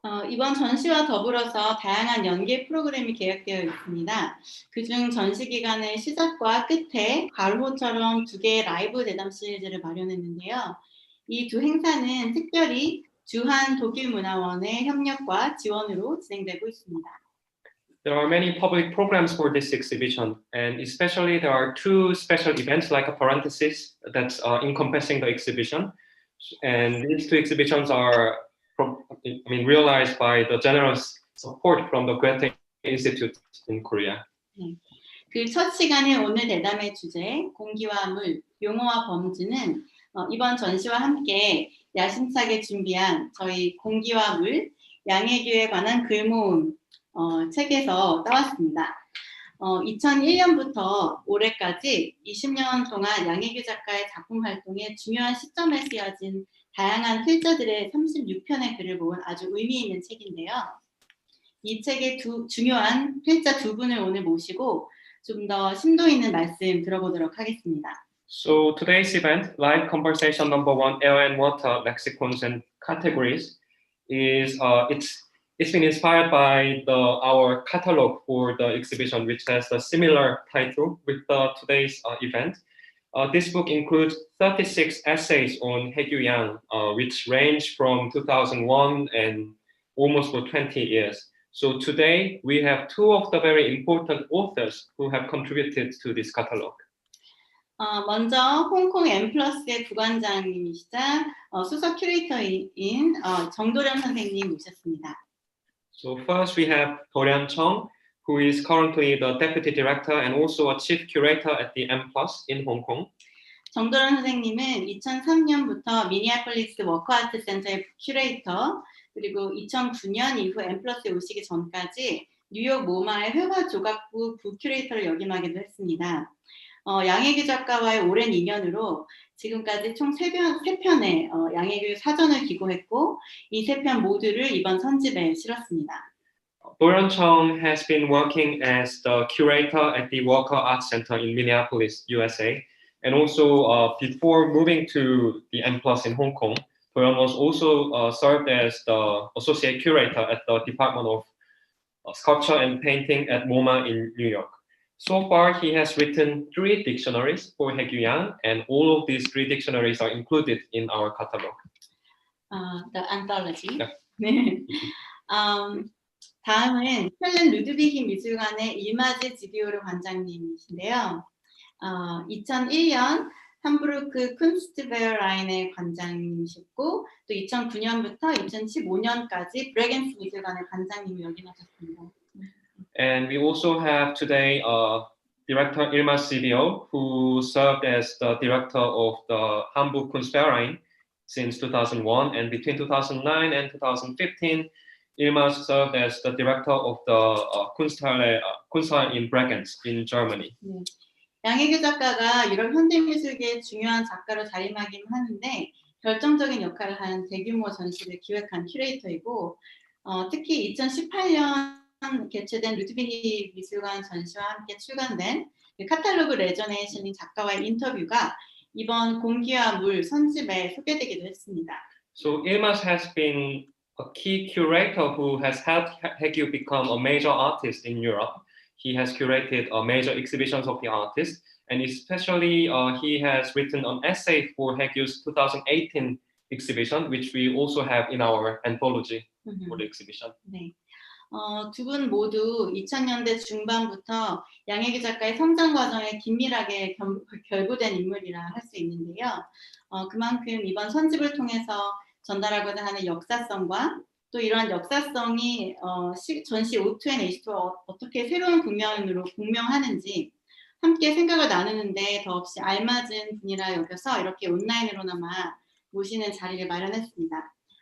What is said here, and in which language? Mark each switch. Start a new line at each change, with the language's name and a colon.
Korean: 이번 전시와 더불어서 다양한 연계 프로그램이 계획되어 있습니다. 그중 전시 기간의 시작과 끝에 가로호처럼 2개의 라이브 대담 시리즈를 마련했는데요. 이 두 행사는 특별히 주한 독일문화원의 협력과 지원으로 진행되고 있습니다.
English: There are many public programs for this exhibition, and especially there are 2 special events like a parenthesis that's encompassing the exhibition. And these 2 exhibitions are realized by the generous support from the Goethe Institute in Korea.
Korean: 그 첫 시간인 오늘 대담의 주제, 공기와 물, 용어와 범주는 이번 전시와 함께 야심차게 준비한 저희 공기와 물, 양혜규에 관한 글모음 책에서 따왔습니다. 2001년부터 올해까지 20년 동안 양혜규 작가의 작품 활동의 중요한 시점에 쓰여진 다양한 필자들의 36편의 글을 모은 아주 의미 있는 책인데요. 이 책의 중요한 필자 2분을 오늘 모시고 좀 더 심도 있는 말씀 들어보도록 하겠습니다.
English: So today's event, live conversation number 1, air and water lexicons and categories, is it's been inspired by our catalog for the exhibition, which has a similar title with today's event. This book includes 36 essays on Haegyu Yang, which range from 2001 and almost for 20 years. So today we have 2 of the very important authors who have contributed to this catalog.
Korean: 먼저 홍콩 M+의 부관장님이시자 수석 큐레이터인 정도령 선생님 모셨습니다.
English: So first we have Doryun Chung, who is currently the deputy director and also a chief curator at the M+ in Hong Kong.
Korean: 정도령 선생님은 2003년부터 미니애폴리스 워크아트 센터의 큐레이터, 그리고 2009년 이후 M+에 오시기 전까지 뉴욕 모마의 회화 조각부 부큐레이터를 역임하기도 했습니다. 양혜규 작가와의 오랜 인연으로 지금까지 총 3편의 양혜규 사전을 기고했고 이 3편 모두를 이번 선집에 실었습니다.
English: Doryun Chung has been working as the curator at the Walker Art Center in Minneapolis, USA. And also before moving to the M+ in Hong Kong, Doryun was also served as the associate curator at the Department of Sculpture and Painting at MoMA in New York. So far, he has written 3 dictionaries for Haegyu Yang, and all of these 3 dictionaries are included in our catalog. The anthology. Yeah.
Korean: 네. 다음은 켈렌 루드비히 미술관의 일마즈 지디오르 관장님이신데요. 2001년 함부르크 쿤스트베어라인의 관장님이셨고 또 2009년부터 2015년까지 브레겐스 미술관의 관장님을 역임하셨습니다.
English: And we also have today director Ilma Sibio, who served as the director of the Hamburg Kunstverein since 2001, and between 2009 and 2015, Ilma served as the director of the Kunsthalle in Bregenz in Germany.
Korean: 네. 양혜교 작가가 유럽 현대미술계의 중요한 작가로 자리매김 하는데 결정적인 역할을 한 대규모 전시를 기획한 큐레이터이고 특히 2018년 개최된 루드비히 미술관 전시와 함께 출간된 그 카탈로그 레전에 실린 작가와의 인터뷰가 이번 공기와 물 선집에 소개되기도 했습니다.
English: So Ilmas has been a key curator who has helped Haegyu become a major artist in Europe. He has curated major exhibitions of the artist, and especially he has written an essay for Haegyu's 2018 exhibition, which we also have in our anthology for the exhibition.
Korean: 네. 두 분 모두 2000년대 중반부터 양혜교 작가의 성장 과정에 긴밀하게 결부된 인물이라 할 수 있는데요. 그만큼 이번 선집을 통해서 전달하고자 하는 역사성과 또 이러한 역사성이 전시 O2앤 H2와 어떻게 새로운 국면으로 공명하는지 함께 생각을 나누는데 더없이 알맞은 분이라 여겨서 이렇게 온라인으로나마 모시는 자리를 마련했습니다.